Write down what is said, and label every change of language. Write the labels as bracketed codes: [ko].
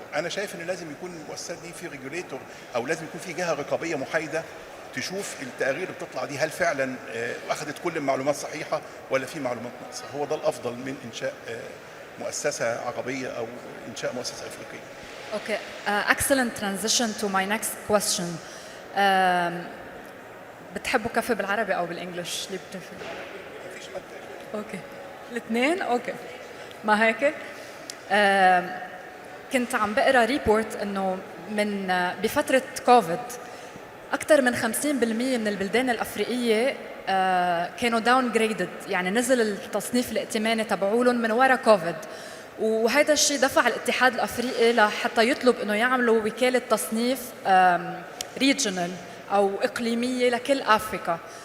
[ar] انا شايف ان لازم يكون المؤسسات دي في ريجوليتور او لازم يكون في جهه رقابيه محايده تشوف التقارير اللي بتطلع دي هل فعلا اخذت كل المعلومات صحيحه ولا في معلومات ناقصه. هو ده الافضل من انشاء مؤسسه عربيه او انشاء مؤسسه افريقيه. [en] Okay, excellent transition to my next question. [ar] بتحبوا كفي بالعربي او بالانجلش؟ اللي بتفرق؟ مفيش مادة. اوكي الاثنين اوكي. ما هيك كنت عم بقرا ريبورت انه من بفتره كوفيد اكثر من 50% من البلدان الافريقيه كانوا داون جريدد، يعني نزل التصنيف الائتماني تبعولهم من وراء كوفيد، وهذا الشيء دفع الاتحاد الافريقي لحتى يطلب انه يعملوا وكاله تصنيف ريجنال او اقليميه لكل افريقيا.